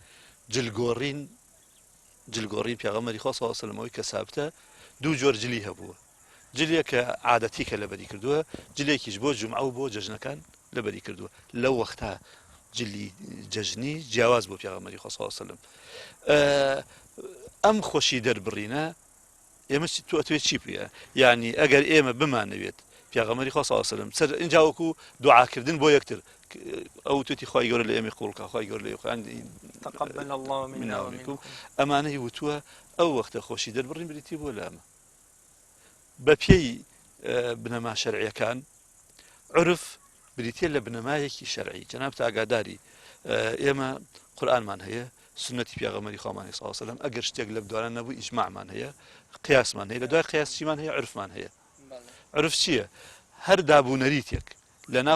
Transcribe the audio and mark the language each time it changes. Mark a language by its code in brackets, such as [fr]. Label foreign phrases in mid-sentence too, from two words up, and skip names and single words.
[ckb] جلگۆڕین پێغەمبەری خوا [ar] صلی الله علیه وسلم [ckb] ئەوەی کە سابتە دوو جۆر جلی هەبووە جلێک کە عادەتی کە لەبەری کردووە جلێکیش بۆ جومعە و بۆ جەژنەکان لەبەری کردووە لەو وەختا جلی جەژنی جیاواز بۆ پێغەمبەری خوا [ar] صلی الله علیه وسلم [ckb] ئەم خۆشی دەربڕینە ئێمە توێ چی بە یعنی ئەگەر ئێمە بمانەوێت پیاغەمەری خوا [ar] صلی الله علیه و سلم [ckb] سەر اینجا وەکو دوعاکردن بۆ یەکتر ئەو توێتی خوای گەورە لە ئێمە قوڵکە خوای گەورە لە [ar] تقبل الله منا ومنكم [ckb] ئەمانەی وتووە ئەو وەختە خۆشی دەربڕین بریتی بۆ لامە بە پێی بنەما شەرعیەکان عرف بریتە لە بنەمایەکی شەرعی جەناب ئاگاداری ئێمە قورئانمان هەیە سنەتی پیاغەمەری خوامان [ar] صلی الله علیه و سلم [ckb] ئەگەر شتێک لە بدوانە نەبوو ئیجماعمان هەیە قیاسمان هەیە لە دوای قیاس چیمان هەیە عرفمان هەیە عرف چییە هەر دابوونەریتێک لە ناو